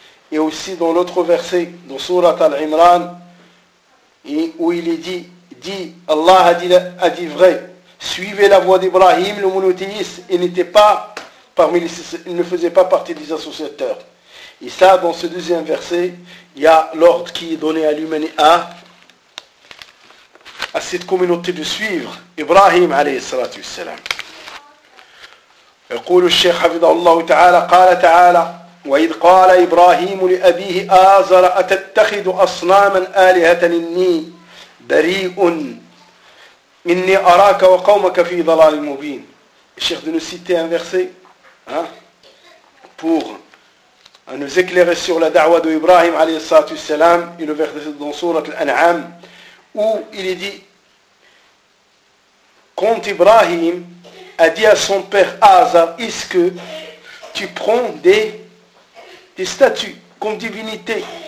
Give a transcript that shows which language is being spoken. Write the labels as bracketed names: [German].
[French] Et aussi dans l'autre verset, dans Surat Al-Imran, où il est dit, Allah a dit vrai, suivez la voie d'Ibrahim, le monothéiste, il ne faisait pas partie des associateurs. Et ça, dans ce deuxième verset, il y a l'ordre qui est donné à l'humanité, à cette communauté de suivre Ibrahim [Arabic] alayhi salatu wa salam. يقول الشيخ حفظه الله تعالى قال تعالى وإذ قال إبراهيم لأبيه آزر أتتخذ أصناما آلهة إني بريء إني أراك وقومك في ضلال مبين. [French] الشيخ دون سيتي ان verset pour à nous éclairer sur la da'wa de Ibrahim [Arabic] alayhi salatu wa salam, [French] et le verset dans sourate Al-An'am où il est dit quand Ibrahim a dit à son père Azar, est-ce que tu prends des statues comme divinité?